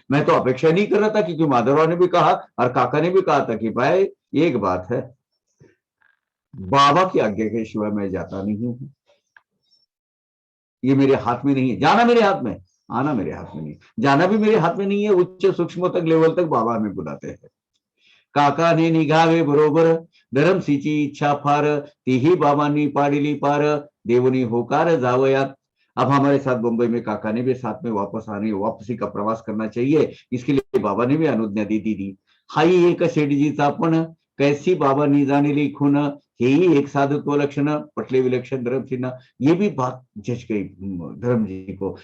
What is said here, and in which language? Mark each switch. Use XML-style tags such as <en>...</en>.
<hi>मैं तो अपेक्षा नहीं कर रहा था, क्योंकि माधवराव ने भी कहा और काका ने भी कहा था कि भाई एक बात है, बाबा की आज्ञा के सिवा मैं जाता नहीं हूं, ये मेरे हाथ में नहीं है। जाना मेरे हाथ में, आना मेरे हाथ में नहीं, जाना भी मेरे हाथ में नहीं है। उच्च सूक्ष्म तक लेवल तक बाबा हमें बुलाते हैं।</hi> <mr>काका ने निघावे बरोबर, धरम सिंची इच्छा फार, तीही बाबांनी पाडिली पार, देवनी होकार जावयात।</mr> <hi>अब हमारे साथ बंबई में काका ने भी साथ में वापसी का प्रवास करना चाहिए, इसके लिए बाबा ने भी अनुज्ञा दी।</hi> <mr>हाई एक शेठजीचा पण, कैसी बाबांनी जाणिली खून, हेही एक साधुत्व लक्षण, पटले विलक्षण धर्म सिन्हा।</mr> <hi>ये भी बात जच गई धर्म जी को।</hi>